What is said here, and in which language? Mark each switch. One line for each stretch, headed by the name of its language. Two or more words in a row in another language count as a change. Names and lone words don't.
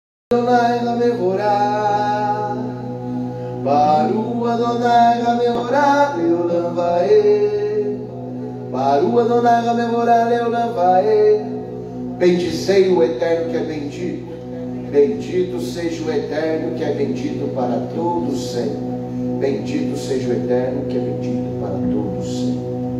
Hebrew: אדוני המבורך, ברוך אדוני המבורך לעולם ועד, ברוך אדוני המבורך לעולם ועד.
Portuguese: Bendizei o Eterno que é bendito, bendito seja o Eterno que é bendito para todos sempre. Bendito seja o Eterno que é bendito para todos sempre.